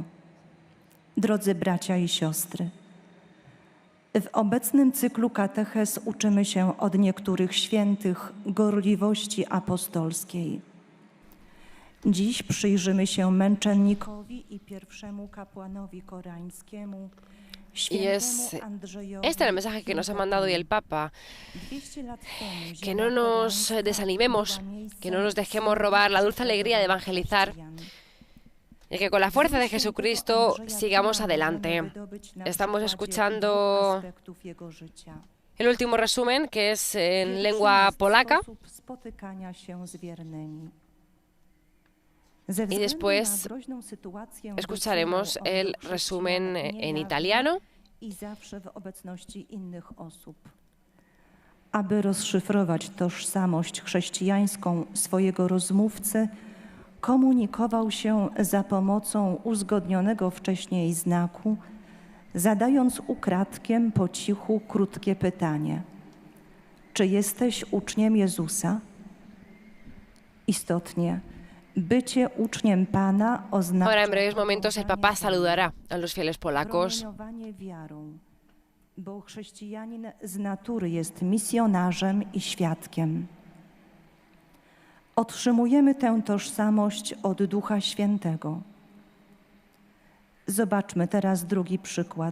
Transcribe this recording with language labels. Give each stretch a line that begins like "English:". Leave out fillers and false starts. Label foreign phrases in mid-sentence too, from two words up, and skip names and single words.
Polish: Drodzy bracia i siostry, w obecnym cyklu katechez uczymy się od niektórych świętych gorliwości apostolskiej. Dziś przyjrzymy się męczennikowi i pierwszemu kapłanowi koreańskiemu, świętemu Andrzejowi.
Spanish: Este es el mensaje que nos ha mandado hoy el Papa, que no nos desanimemos, que no nos dejemos robar la dulce alegría de evangelizar y que con la fuerza de Jesucristo sigamos adelante. Estamos escuchando el último resumen, que es en lengua polaca, y después escucharemos el resumen en italiano.
Polish: aby rozszyfrować tożsamość chrześcijańską swojego rozmówcy, komunikował się za pomocą uzgodnionego wcześniej znaku, zadając ukradkiem po cichu krótkie pytanie: czy jesteś uczniem Jezusa? Istotnie, bycie uczniem Pana oznacza...
Spanish: Ahora, en breves momentos, el Papa saludará a los fieles polacos.
Polish: ...promieniowanie wiarą, bo chrześcijanin z natury jest misjonarzem i świadkiem. Otrzymujemy tę tożsamość od Ducha Świętego. Zobaczmy teraz drugi przykład.